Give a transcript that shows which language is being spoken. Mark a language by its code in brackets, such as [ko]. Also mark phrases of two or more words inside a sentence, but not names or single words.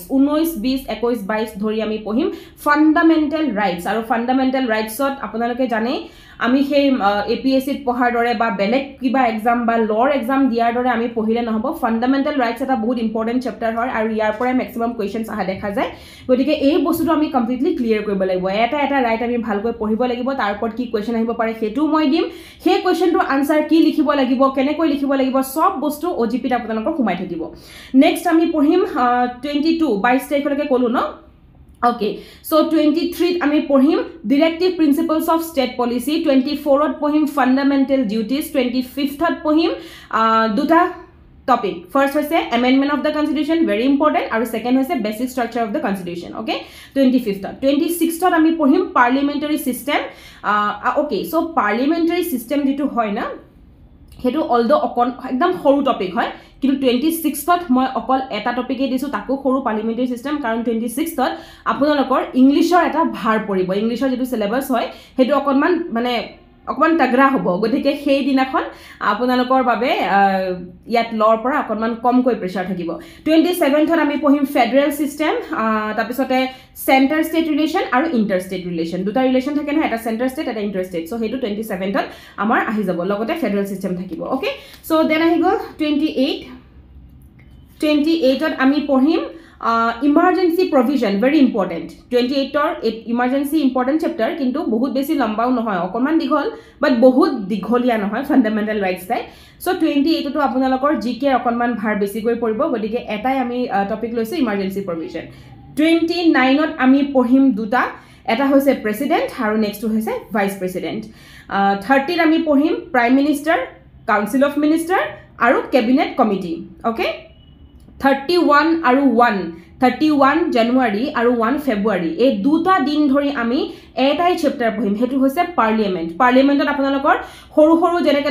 [as] 19, 20, 21, 22 ধৰি আমি পঢ়িম [en] fundamental rights [as] আৰু ফান্ডামেন্টাল ৰাইটসত আপোনালোকে জানে আমি সেই এপিএসসিত পঢ়াৰ দৰে বা বেলেগ কিবা এক্সাম বা [en] law exam [as] দিয়াৰ দৰে আমি পঢ়িলে নহব [en] fundamental rights [as] এটা বহুত [en] important chapter [as] হয় আৰু ইয়াৰ পৰা [en] maximum questions [as] আহা দেখা যায় গতিকে এই বস্তুটো আমি [en] completely clear [as] কৰিব লাগিব এটা ৰাইট আমি ভালকৈ পঢ়িব লাগিব তাৰ ওপৰত কি কোৱেশ্চন আহিব পাৰে হেতু মই দিম সেই কোৱেশ্চনটোৰ আনসাৰ কি লিখিব লাগিব কেনেকৈ লিখিব লাগিব সব বস্তু ওজিপিত আপোনালোকৰ সোমাই থাকিব নেক্সট আমি পঢ়িম 22 তাৰিখলৈকে কলো ন [en] Okay, so [as] 23 আমি পঢ়িম [en] directive principles of state policy [as] 24ত পঢ়িম [en] fundamental duties [as] 25th পঢ়িম দুটা [en] topic first [as] হৈছে [en] amendment of the constitution very important [as] আৰু second হৈছে [en] basic structure of the constitution okay [as] 26th আমি পঢ়িম [en] parliamentary system okay so parliamentary system [as] যেটো হয় না হেতু অলদো একদম সৰু টপিক হয় কিন্তু 26ত মই অকল এটা টপিকে দিছো তাকো সৰু [en] parliamentary system [as] কাৰণ 26ত আপোনালোকৰ ইংলিশৰ এটা ভাৰ পৰিব ইংলিশৰ যেটো সিলেবাস হয় হেতু অকনমান মানে অকমান তাগৰা হ'ব গতিকে সেই দিনাখন আপোনালোকৰ বাবে ইয়াত লৰ পৰা অকনমান কমকৈ প্ৰেছাৰ থাকিব 27ত আমি পঢ়িম [en] federal system [as] তাৰপিছতে [en] centre state relation [as] আৰু [en] inter state relation [as] দুটা ৰিলেশন থাকে না এটা [en] centre state [as] এটা [en] inter state so [as] হেতু 27ত আমাৰ আহি যাব লগতে [en] federal system [as] থাকিব [en] okay so then [as] আহি গল 28ত আমি পঢ়িম [en] emergency provision very important [as] 28ৰ [en] emergency important chapter [as] কিন্তু বহুত বেছি লম্বাও নহয় অকমান দীঘল বাট বহুত দীঘলীয়া নহয় [en] fundamental rights [as] তাই সো 28 তো আপোনালোকৰ জিকে অকনমান ভাৰ বেছি গৈ পৰিব গতিকে এটাই আমি টপিক লৈছো [en] emergency provision [as] 29ত আমি পঢ়িম দুটা এটা হৈছে প্ৰেসিডেন্ট আৰু নেক্সট হৈছে [en] vice president [as] 30ত আমি পঢ়িম [en] prime minister council of minister [as] আৰু [en] cabinet committee okay [as] 31 আৰু 31 জানুৱাৰী আৰু 1 ফেব্ৰুৱাৰী এই দুটা দিন ধৰি আমি এটাই চেপ্টাৰ পঢ়িম হেতু হৈছে পাৰ্লিয়ামেন্ট পাৰ্লিয়ামেন্টত আপোনালোকৰ সৰু যেনেকৈ ধৰক